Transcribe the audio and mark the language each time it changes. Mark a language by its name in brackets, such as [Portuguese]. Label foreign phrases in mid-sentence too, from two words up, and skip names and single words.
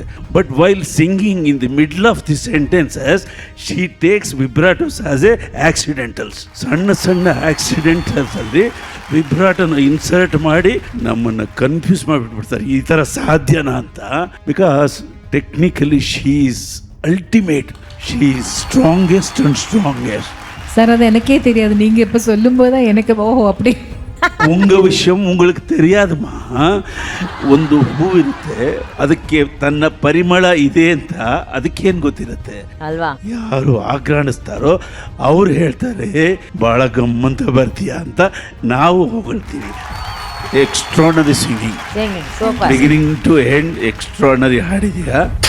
[English] But while singing in the middle of the sentences she takes vibratos as a accidentals. [Kannada] ಸಣ್ಣ ಆಕ್ಸಿಡೆಂಟಲ್ಸಲ್ಲಿ ವಿಬ್ರಾಟೋನ ಇನ್ಸರ್ಟ್ ಮಾಡಿ ನಮ್ಮನ್ನು ಕನ್ಫ್ಯೂಸ್ ಮಾಡಿಬಿಟ್ಬಿಡ್ತಾರೆ. ಈ ಥರ ಸಾಧ್ಯನಾ ಅಂತ. [English] Because technically she is ultimate, she is strongest and strongest. [Tamil] சார் அது எனக்கே தெரியாது, நீங்கள் இப்போ சொல்லும்போது தான் எனக்கு ஓஹோ அப்படி. உங்க விஷய உங்களுக்கு தெரியாதுமா. [Kannada] ಒಂದು ಹೂವಿರುತ್ತೆ, ಅದಕ್ಕೆ ತನ್ನ ಪರಿಮಳ ಇದೆ ಅಂತ ಅದಕ್ಕೇನು ಗೊತ್ತಿರುತ್ತೆ ಅಲ್ವಾ? ಯಾರು ಆಕ್ರಾಣಿಸ್ತಾರೋ ಅವ್ರು ಹೇಳ್ತಾರೆ ಭಾಳ ಗಮ್ಮಂತ ಬರ್ತೀಯ ಅಂತ, ನಾವು ಹೊಗಳ್ತೀವಿ. [English] Extraordinary singing, beginning to end extraordinary ಹಾಡಿದೀಯಾ.